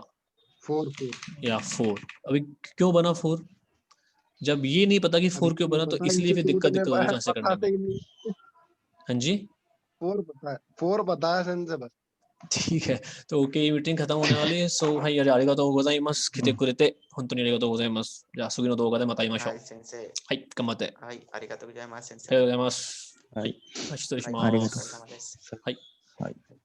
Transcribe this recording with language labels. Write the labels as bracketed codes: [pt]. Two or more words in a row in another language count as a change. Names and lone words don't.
[hi] 4 या 4। अभी क्यों बना 4? जब ये नहीं पता कि 4 क्यों बना तो इसलिए फिर दिक्कत हो रही ट्रांसलेट करने में। हाँ जी 4 पता है, 4 पता है सेंस बस। ठीक है तो ओके ये मीटिंग खत्म होने वाली है सो [ja] はい ありがとう ございます来てくれて本当にありがとうございますじゃあ次の動画でまた会いましょうはい、先生。はい頑張ってはい、ありがとうございます、先ありがとう生。ございますはいはい失礼しはい、ますお疲れ様です。はいはい